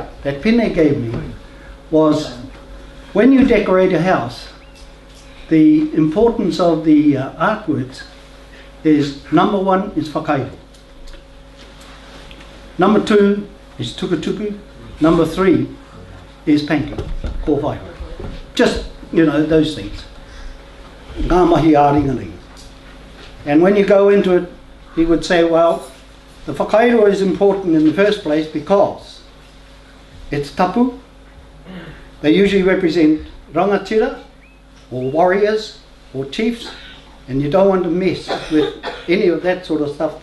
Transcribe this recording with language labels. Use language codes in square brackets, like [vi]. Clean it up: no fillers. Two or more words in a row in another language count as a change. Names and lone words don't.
[en] That pin they gave me was when you decorate a house, the importance of the artworks is number 1 is whakairo. Number 2 is tukutuku. Number 3 is painting, kōwhaiho. Just, you know, those things. [mi] Ngā mahi āringaringa. [en] And when you go into it, he would say, well, the whakairo is important in the first place because it's tapu. They usually represent rangatira, or warriors, or chiefs, and you don't want to mess with any of that sort of stuff.